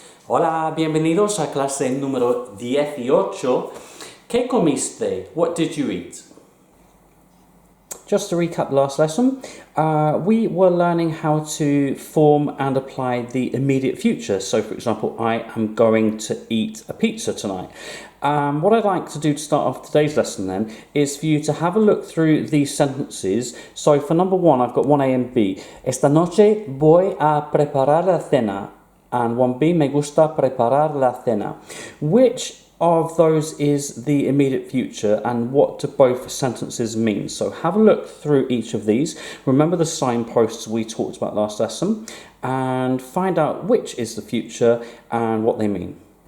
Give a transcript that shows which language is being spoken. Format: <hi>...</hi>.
<es>Hola, bienvenidos a clase número 18. ¿Qué comiste?</es> <en>What did you eat? Just to recap the last lesson, we were learning how to form and apply the immediate future. So, for example, I am going to eat a pizza tonight. What I'd like to do to start off today's lesson then is for you to have a look through these sentences. So for number one, I've got 1A and B.</en> <es>Esta noche voy a preparar la cena.</es> <en>And 1B,</en> <es>me gusta preparar la cena.</es> <en>Which of those is the immediate future and what do both sentences mean? So have a look through each of these. Remember the signposts we talked about last lesson and find out which is the future and what they mean.</en>